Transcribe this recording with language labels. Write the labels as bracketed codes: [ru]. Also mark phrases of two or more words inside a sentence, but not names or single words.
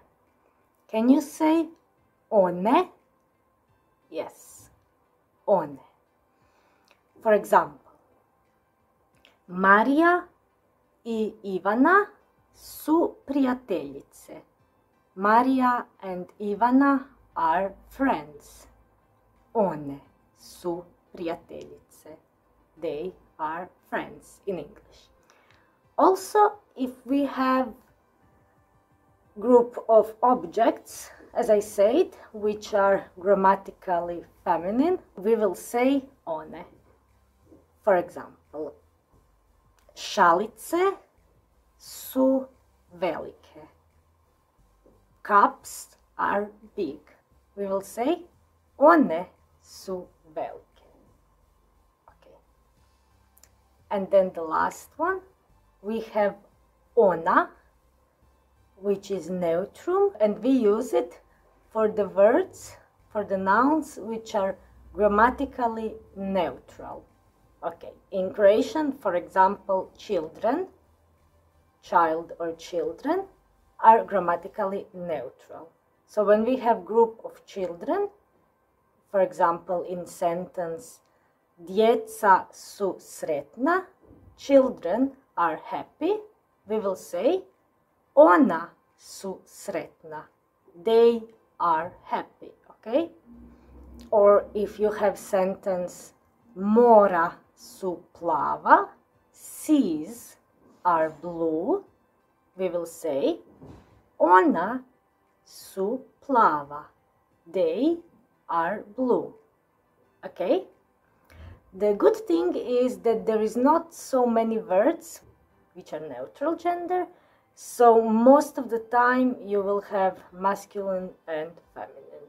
[en] Can you say one? Yes, one. For example, [hr] Marija I Ivana su prijateljice. [en] Marija and Ivana are friends. [hr] One su prijateljice. [en] They are friends in English. Also, if we have group of objects, as I said, which are grammatically feminine, we will say one. For example, [hr] šalice su velike. [en] Cups are big. We will say [hr] one su velike. [en] Okay. And then the last one, we have ona, which is neutrum, and we use it for the words, for the nouns which are grammatically neutral. Okay, in Croatian, for example, children, child or children, are grammatically neutral. So when we have group of children, for example, in sentence, [hr] djeca su sretna, [en] children are happy, we will say, [hr] ona su sretna, [en] they are happy, okay? Or if you have sentence, [hr] mora su plava, [en] seas are blue, we will say, [hr] ona su plava, [en] they are blue, okay? The good thing is that there is not so many words which are neutral gender, so most of the time you will have masculine and feminine.